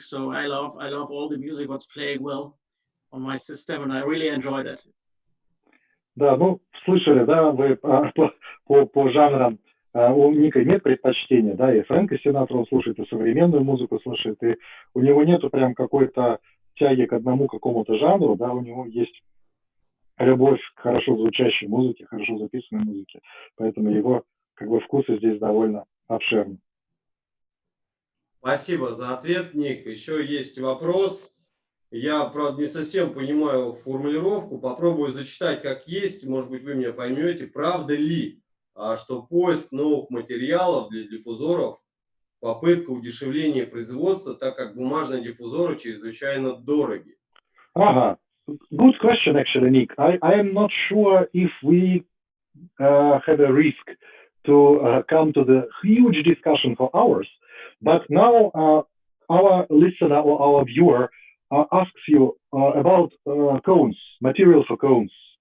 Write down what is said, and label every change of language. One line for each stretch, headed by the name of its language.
English: So I love all the music what's playing well on my system, and I really enjoy that.
Russian: Да, слышали, да, вы по жанрам. У Ника нет предпочтения, да, и Фрэнка Синатра он слушает, и современную музыку слушает, и у него нету прям какой-то тяги к одному какому-то жанру, да, у него есть любовь к хорошо звучащей музыке, хорошо записанной музыке, поэтому его вкусы здесь довольно обширны. Спасибо за ответ, Ник. Еще есть вопрос. Я, правда, не совсем понимаю формулировку. Попробую зачитать как есть. Может быть, вы меня поймете. Правда ли, что поиск новых материалов для диффузоров — попытка удешевления производства, так как бумажные диффузоры чрезвычайно дороги? Ага.
English: Good question, actually, Nick. I am not sure if we have a risk to come to the huge discussion for hours, but now our listener or our viewer asks you about cones, material for cones.